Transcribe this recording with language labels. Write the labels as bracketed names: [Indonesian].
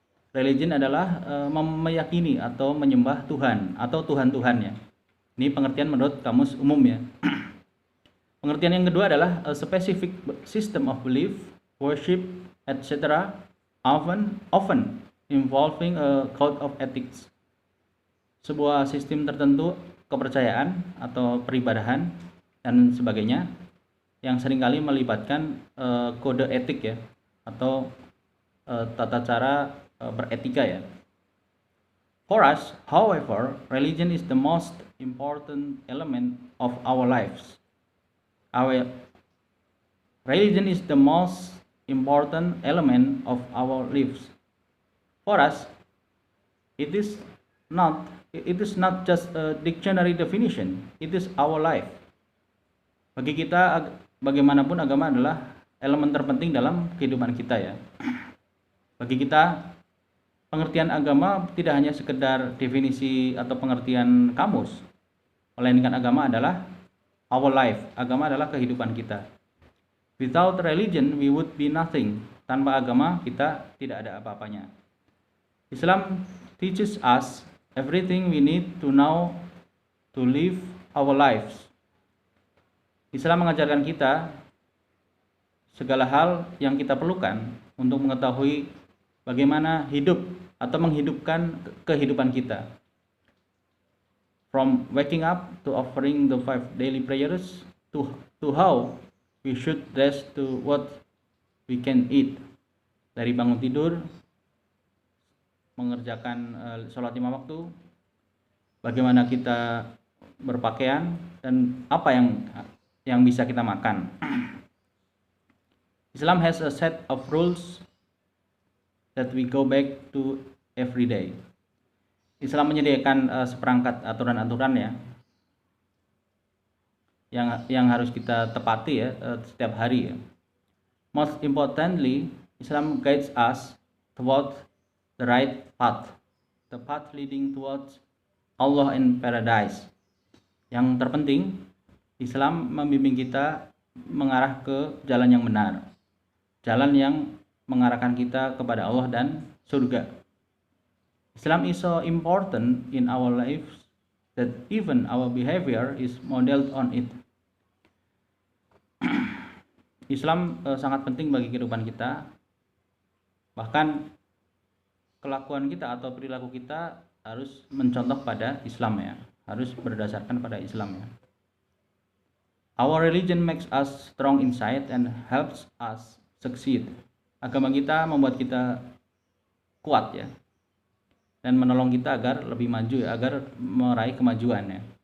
[Indonesian] Religion adalah meyakini atau menyembah Tuhan atau Tuhan-Tuhan ya. Ini pengertian menurut kamus umum ya. Pengertian yang kedua adalah [English] a specific system of belief, worship, etc. often involving a code of ethics. [Indonesian] Sebuah sistem tertentu kepercayaan atau peribadahan dan sebagainya yang seringkali melibatkan kode etik ya atau tata cara beretika ya. [English] For us, however, religion is the most important element of our lives. Religion is the most important element of our lives. For us, it is not just a dictionary definition, it is our life. [Indonesian] Bagi kita, bagaimanapun agama adalah elemen terpenting dalam kehidupan kita ya. Bagi kita, pengertian agama tidak hanya sekedar definisi atau pengertian kamus, melainkan agama adalah [English] our life. [Indonesian] Agama adalah kehidupan kita. [English] Without religion, we would be nothing. [Indonesian] Tanpa agama, kita tidak ada apa-apanya. [English] Islam teaches us everything we need to know to live our lives. [Indonesian] Islam mengajarkan kita segala hal yang kita perlukan untuk mengetahui bagaimana hidup atau menghidupkan kehidupan kita. [English] From waking up to offering the 5 daily prayers to how we should dress to what we can eat. [Indonesian] Dari bangun tidur, mengerjakan sholat 5 waktu, bagaimana kita berpakaian, dan apa yang bisa kita makan. [English] Islam has a set of rules that we go back to every day. [Indonesian] Islam menyediakan seperangkat aturan-aturan ya yang harus kita tepati ya setiap hari ya. [English] Most importantly, Islam guides us toward the right path, the path leading towards Allah in paradise. [Indonesian] Yang terpenting, Islam membimbing kita mengarah ke jalan yang benar, jalan yang mengarahkan kita kepada Allah dan surga. [English] Islam is so important in our lives that even our behavior is modeled on it. [Indonesian] Islam sangat penting bagi kehidupan kita. Bahkan kelakuan kita atau perilaku kita harus mencontoh pada Islam ya, harus berdasarkan pada Islam ya. [English] Our religion makes us strong inside and helps us succeed. [Indonesian] Agama kita membuat kita kuat ya, dan menolong kita agar lebih maju ya, agar meraih kemajuan ya.